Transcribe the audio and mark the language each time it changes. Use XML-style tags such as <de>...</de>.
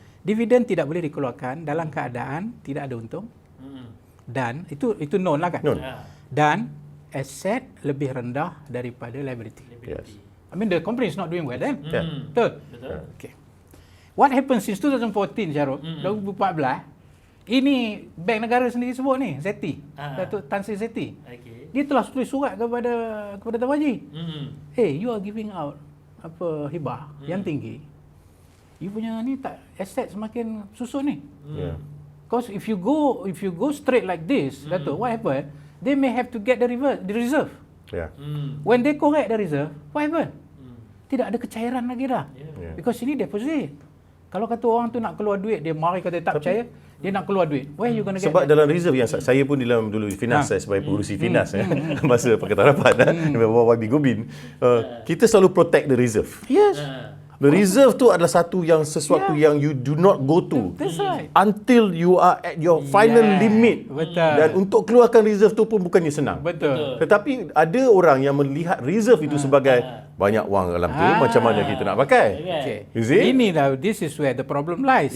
<ms>Dividen tidak boleh dikeluarkan dalam keadaan tidak ada untung. Dan itu</ms> <en>known</en> <ms>lah kan.</ms> <en>Known.</en> <ms>Dan aset lebih rendah daripada liability.</ms> <en>Yes. I mean the company is not doing well then. Yeah.</en> <ms>Betul? Betul.</ms> <en>Okay. What happened since 2014 Syarul?</en> <ms>2014 ini bank negara sendiri sebut ni, Zeti. Datuk Tan Sri Zeti.</ms> <en>Okay.</en> <ms>Dia telah tulis surat kepada tabung haji.</ms> <en>Hey, you are giving out</en> <ms>hibah yang tinggi. You punya ni tak aset semakin susut ni.</ms> <en>Yeah. Because if you go straight like this, Datuk, what happen? They may have to get the reserve. Yeah. When they correct the reserve, what happen?</en> <ms>Tidak ada kecairan lagi dah.</ms> <en>Yeah. Because</en> <ms>ini deposit. Kalau kata orang tu nak keluar duit, dia mari kata tak percaya, dia nak keluar duit.</ms> <en>Where you gonna get</en> <ms>Sebab</ms> <en>that?</en> <ms>dalam reserve yang saya pun dalam dulu finance saya sebagai pengurusi finance masa Pakatan Harapan YB Gobin, kita selalu</ms> <en>protect the reserve. Yes. The reserve</en> <ms>tu adalah sesuatu yang</ms> <en>you do not go to That's right. until you are at your final limit.</en> <ms>Betul. Dan untuk keluarkan reserve tu pun bukannya senang. Betul. Tetapi ada orang yang melihat reserve itu sebagai banyak wang dalam tu, macam mana kita nak pakai.</ms> <en>Okay. You see?</en> <ms>Ini dah,</ms> <en>this is where the problem lies.</en>